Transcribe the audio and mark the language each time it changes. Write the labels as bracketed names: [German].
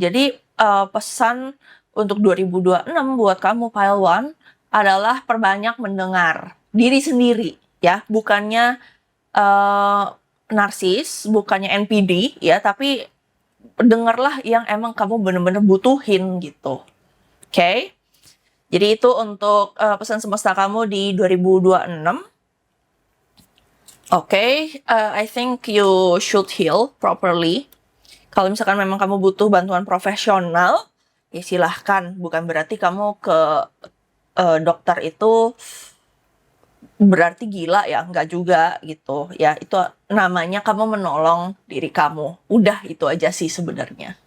[Indonesian] Jadi pesan untuk 2026 buat kamu pile one adalah perbanyak mendengar diri sendiri ya, bukannya narsis, bukannya NPD ya, tapi dengarlah yang emang kamu bener-bener butuhin gitu. Oke? Jadi itu untuk pesan semesta kamu di 2026. [English] Oke, I think you should heal properly. [Indonesian] Kalau misalkan memang kamu butuh bantuan profesional, ya silahkan. Bukan berarti kamu ke dokter itu berarti gila ya, nggak juga gitu ya. Itu namanya kamu menolong diri kamu, udah itu aja sih sebenarnya.